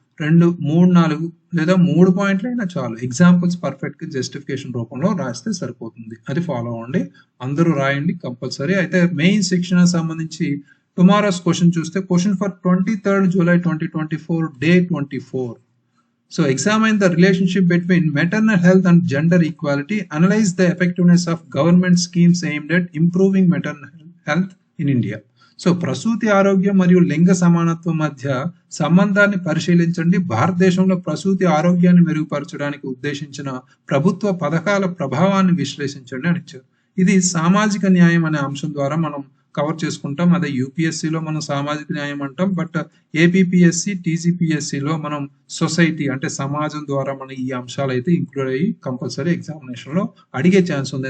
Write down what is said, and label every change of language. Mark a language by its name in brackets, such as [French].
[Telugu] 2, 3, 4 లేదా 3 పాయింట్లు అయినా చాలు. ఎగ్జాంపుల్స్ పర్ఫెక్ట్ గా జస్టిఫికేషన్ రూపంలో రాస్తే సరిపోతుంది. అది ఫాలో అవ్వండి. అందరూ రాయండి కంపల్సరీ. అయితే మెయిన్ శిక్షణ సంబంధించి టుమారోస్ క్వశ్చన్ చూస్తే [English] Question for 23rd July 2024 day 24. So examine the relationship between maternal health and gender equality. Analyze the effectiveness of government schemes aimed at improving maternal health in India. [Telugu] So ప్రసూతి ఆరోగ్యం మరియు లింగ సమానత్వం మధ్య సంబంధాన్ని పరిశీలించండి. భారతదేశంలో ప్రసూతి ఆరోగ్యాన్ని మెరుగుపరచడానికి ఉద్దేశించిన ప్రభుత్వ పథకాల ప్రభావాన్ని విశ్లేషించండి అని ఇచ్చారు. ఇది సామాజిక న్యాయం అనే అంశం ద్వారా మనం కవర్ చేసుకుంటాం. అదే యూపీఎస్సీలో మనం సామాజిక న్యాయం అంటాం. బట్ ఏపీపీఎస్సీ, టీజీపీఎస్సీలో మనం సొసైటీ అంటే సమాజం ద్వారా మన ఈ అంశాలు అయితే ఇంక్లూడ్ అయ్యి కంపల్సరీ ఎగ్జామినేషన్ లో అడిగే ఛాన్స్ ఉంది.